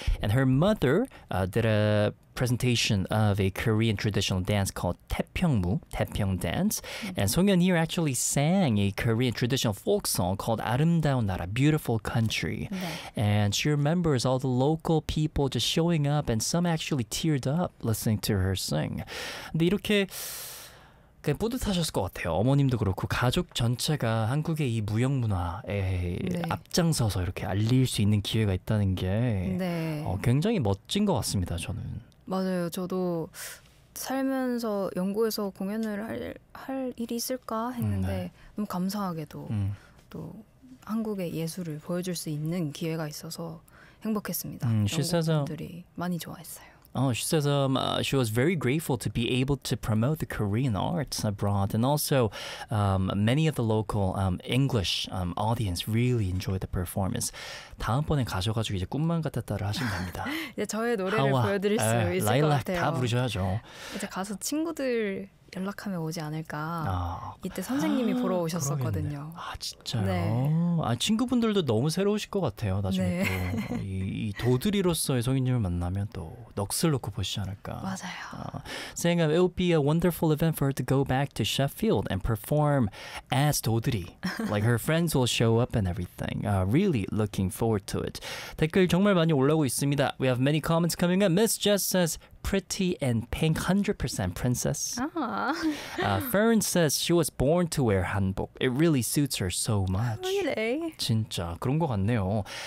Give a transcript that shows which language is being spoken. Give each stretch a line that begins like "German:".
English: And her mother did a presentation of a Korean traditional dance called 태평무, 태평 dance. And Song Yeon-hee actually sang a Korean traditional folk song called 아름다운 나라, beautiful country.
Korean: 네.
English: And she remembers all the local people just showing up and some actually teared up listening to her sing.
Korean: 근데 이렇게 그냥 뿌듯하셨을 것 같아요. 어머님도 그렇고 가족 전체가 한국의 이 무형 문화에 네. 앞장서서 이렇게 알릴 수 있는 기회가 있다는 게 네. 굉장히 멋진 것 같습니다, 저는. 맞아요. 저도 살면서 영국에서 공연을 할 일이 있을까 했는데 네. 너무 감사하게도 또 한국의 예술을 보여줄 수 있는 기회가 있어서 행복했습니다. 영국 분들이 많이 좋아했어요.
English: Oh, she says she was very grateful to be able to promote the Korean arts abroad. And also, many of the local English audience really enjoyed the performance.
Korean: 다음번에 가셔가지고 이제 꿈만 같았다를 하시면 됩니다. 이제 저의 노래를 하와, 보여드릴 수 있을 것 같아요. 라일락 다 부르셔야죠. 이제 가서 친구들 연락하면 오지 않을까. 아, 이때 선생님이 보러 오셨었거든요. 그러겠네. 아 진짜요? 네. 아 친구분들도 너무 새로우실 것 같아요. 나중에 네. 또이 도드리로서의 성인님을 만나면 또 넋을 놓고 보시지 않을까. 맞아요.
English: Saying it would be a wonderful event for her to go back to Sheffield and perform as 도드리. Like her friends will show up and everything. Really looking forward to it.
Korean: 댓글 정말 많이 올라오고 있습니다.
English: We have many comments coming up. Miss Jess says, pretty and pink, 100% princess. Fern says she was born to wear hanbok. It really suits her so much. Really?
Korean: 진짜 그런 것 같네요.